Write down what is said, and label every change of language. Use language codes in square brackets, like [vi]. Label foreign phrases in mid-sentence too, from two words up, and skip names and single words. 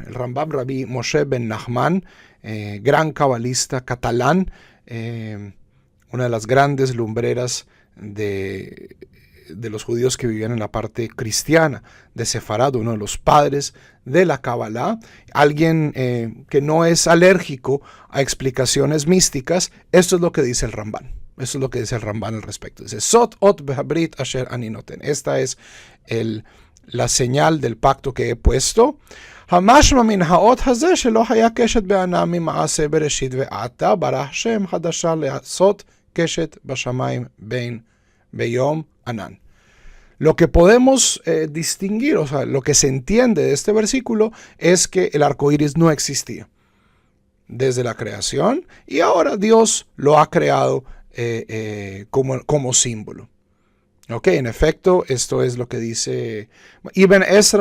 [es] El Ramban, Rabbi Moshe ben Nachman, gran cabalista catalán, una de las grandes lumbreras de los judíos que vivían en la parte cristiana de Sefarad, uno de los padres de la Kabbalah, alguien que no es alérgico a explicaciones místicas. Esto es lo que dice el Ramban. Esto es lo que dice el Ramban al respecto. [he] Dice: זאת אות הברית אשר אני נותן. [es] Esta es la señal del pacto que he puesto. [he] המשמע מן האות הזה שלא היה קשת בענן ממעשה בראשית ועתה ברא השם חדשה לעשות קשת בשמים בין ביום ענן. [es] Lo que podemos distinguir, o sea, lo que se entiende de este versículo es que el arco iris no existía desde la creación y ahora Dios lo ha creado como símbolo. Ok, en efecto, esto es lo que dice Ibn Ezra.